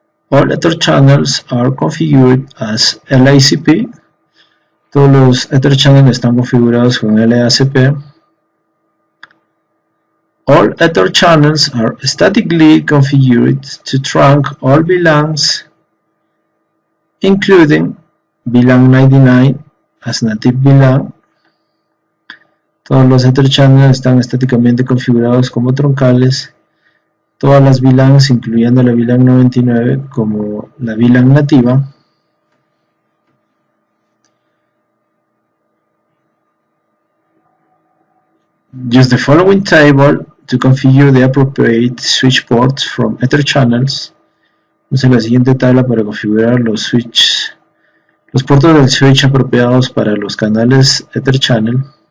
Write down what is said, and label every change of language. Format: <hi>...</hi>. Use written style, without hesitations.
<en>All Ether channels are configured as LACP.</en> <es>Todos los Ether channels están configurados con LACP.</es> <en>All Ether channels are statically configured to trunk all VLANs, including VLAN 99 as native VLAN.</en> <es>Todos los Ether channels están estáticamente configurados como troncales. Todas las VLANs, incluyendo la VLAN 99 como la VLAN nativa.</es> <en>Use the following table to configure the appropriate switch ports from Ether channels.</en> <es>Use la siguiente tabla para configurar los puertos del switch apropiados para los canales Ether channel.</es>